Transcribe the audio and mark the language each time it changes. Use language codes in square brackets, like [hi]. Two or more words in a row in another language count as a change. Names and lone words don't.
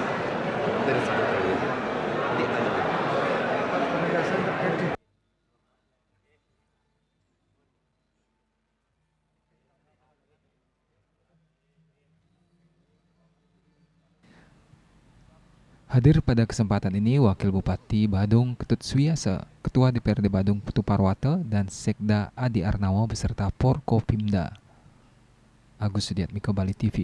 [id] Hampir 1 triliun. Nanti lanjutkan. Hadir pada kesempatan ini Wakil Bupati Badung Ketut Suyasa, Ketua DPRD Badung Putu Parwata, dan Sekda Adi Arnawa beserta Porkopimda. Agus Sudiatmiko, Bali TV.